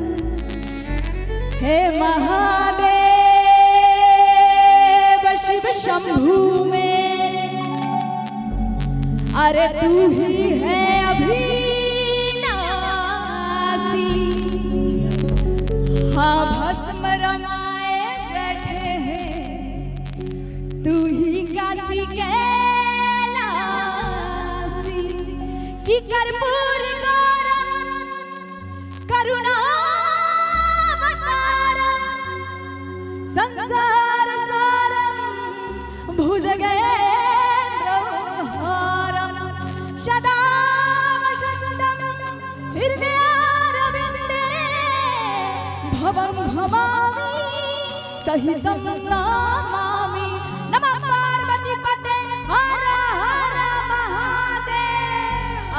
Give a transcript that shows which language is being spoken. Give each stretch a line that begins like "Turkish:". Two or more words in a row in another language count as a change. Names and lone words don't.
Hindi: हे महादेव शिव शंभू मेरे, अरे तू ही है अभिनाशी। हाँ भस्म रमाए बैठे हैं, तू ही काशी कैलासी।
Sanskrit: कि कर्पूर गौरम करुणा संसार सारम भुजगेन्द्रहारम सदा वसंतम हृदयारविंदे भवं भवामि सहितं नमामि। नमः पार्वती पते हर हर महादेव।